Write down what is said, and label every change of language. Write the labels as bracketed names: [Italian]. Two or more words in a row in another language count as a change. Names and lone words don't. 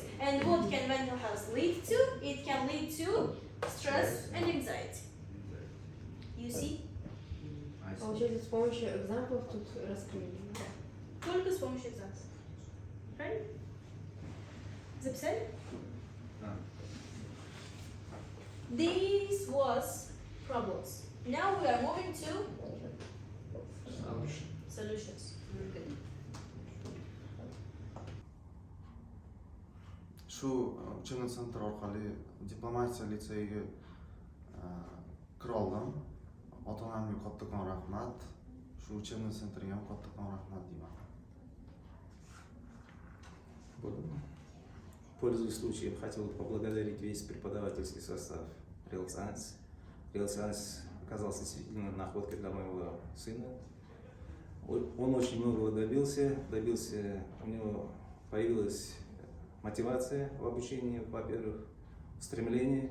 [English] And what can mental health lead to? It can lead to stress and anxiety. You see? [Russian] Получается, с помощью экзамплов тут раскрыли. Только с помощью экзаменов. Правильно? Записали? [English] This was problems. Now we are moving to solutions. Good. [Uzbek] Шу [Russian] учебный центр [Uzbek] orqali diplomatiya litseyiga kira oldim. Ota-onamga kattakon rahmat. Shu [Russian] учебный centrga [Uzbek] ham kattakon rahmat deyman. [Russian] Пользуясь случаем, хотел бы поблагодарить весь преподавательский состав Real Science оказался действительно находкой для моего сына. Он очень многого добился, у него появилась мотивация в обучении, во-первых, стремление.